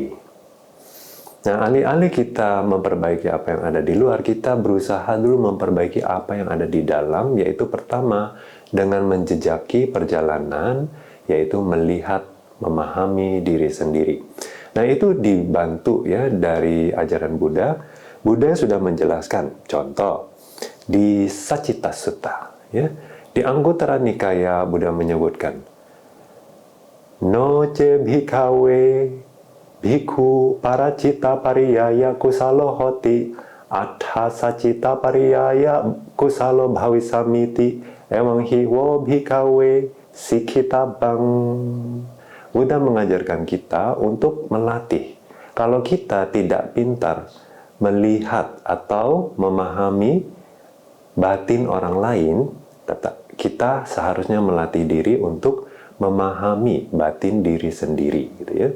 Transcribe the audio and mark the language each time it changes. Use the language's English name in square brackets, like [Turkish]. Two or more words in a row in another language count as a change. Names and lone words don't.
[Indonesian] Nah, alih-alih kita memperbaiki apa yang ada di luar, kita berusaha dulu memperbaiki apa yang ada di dalam, yaitu pertama, dengan menjejaki perjalanan, yaitu melihat, memahami diri sendiri. Nah, itu dibantu ya dari ajaran Buddha. Buddha sudah menjelaskan, contoh, di Sacita Sutta, ya, di Anguttara Nikaya Buddha menyebutkan, [Pali] Noce bhikkhave bhikkhu paracita pariyaya kusalo hoti atha sacita pariyaya kusalo bhavisamiti emang hiwo bhikkhave sikhita bang. [Indonesian] Buddha mengajarkan kita untuk melatih. Kalau kita tidak pintar melihat atau memahami batin orang lain, kita seharusnya melatih diri untuk memahami batin diri sendiri, gitu ya.